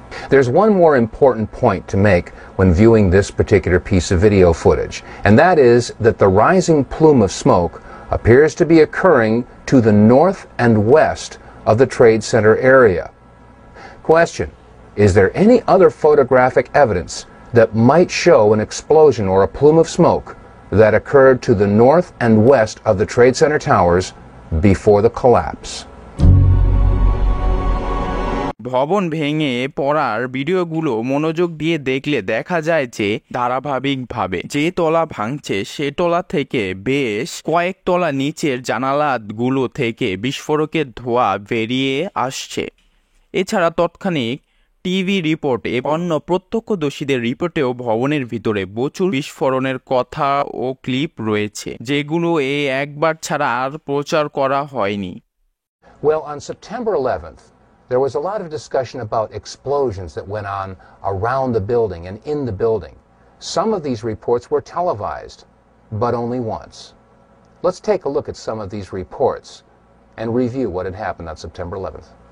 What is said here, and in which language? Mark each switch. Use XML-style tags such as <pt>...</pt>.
<en>There's one more important point to make when viewing this particular piece of video footage, and that is that the rising plume of smoke appears to be occurring to the north and west of the Trade Center area. Question: is there any other photographic evidence that might show an explosion or a plume of smoke that occurred to the north and west of the Trade Center towers before the collapse?</en> <bn>ভবন ভেঙে পড়ার ভিডিওগুলো মনোযোগ দিয়ে দেখলে দেখা যায় যে ধারাবাহিকভাবে যে তলা ভাঙছে সে তলা থেকে বেশ কয়েক তলা নিচের জানালাগুলো থেকে বিস্ফোরকের ধোঁয়া বেরিয়ে আসছে। এছাড়া তৎক্ষণিক টিভি রিপোর্ট এবং অন্য প্রত্যক্ষদর্শীদের রিপোর্টেও ভবনের ভিতরে প্রচুর বিস্ফোরণের কথা ও ক্লিপ রয়েছে, যেগুলো একবার ছাড়া আর প্রচার করা হয়নি।</bn> <en>Well, on September 11th, there was a lot of discussion about explosions that went on around the building and in the building. Some of these reports were televised, but only once. Let's take a look at some of these reports and review what had happened on September 11th.</en>